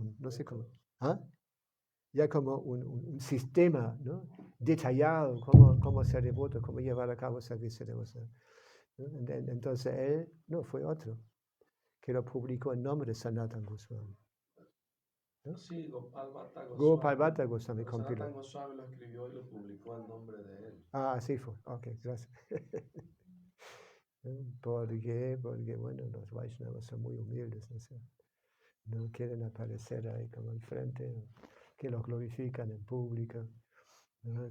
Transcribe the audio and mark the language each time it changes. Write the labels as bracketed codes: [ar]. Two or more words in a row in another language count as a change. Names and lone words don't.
[es] No sé cómo. ¿Ah? Ya como un sistema, ¿no? Detallado, cómo ser devoto, cómo llevar a cabo el servicio de devoción, ¿no? Entonces él no fue otro, que lo publicó en nombre de Sanatana Goswami, ¿no? Sí, Gopal Bhatta Goswami. Gopal Bhatta Goswami compiló. Sanatana Goswami lo escribió y lo publicó en nombre de él. Ah, así fue. Ok, gracias. ¿Por qué? Porque, bueno, los Vaishnavas son muy humildes, ¿no? No quieren aparecer ahí como enfrente, que los glorifican en público, ¿no?